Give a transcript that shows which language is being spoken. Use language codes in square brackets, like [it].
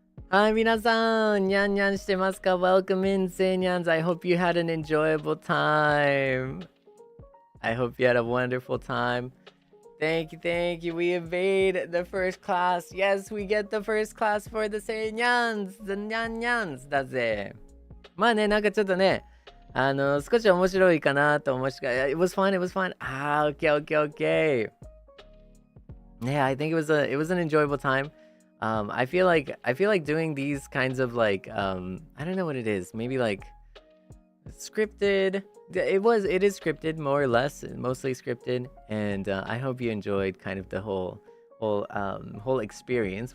[ja] Hi, 皆さん、にゃんにゃんしてますか? [en] Welcome in, Seinyans. I hope you had an enjoyable time. I hope you had a wonderful time. Thank you. We evade the first class. Yes, we get the first class for the Seinyans, the [ja] にゃんにゃんだぜ。まあね、なんかちょっとね、少し面白いかなと思うしか、 [en] It was fun. Okay. Yeah, I think it was an enjoyable time. I feel like doing these kinds of I don't know what it is. Maybe scripted. It is scripted more or less, mostly scripted. And I hope you enjoyed kind of the whole experience.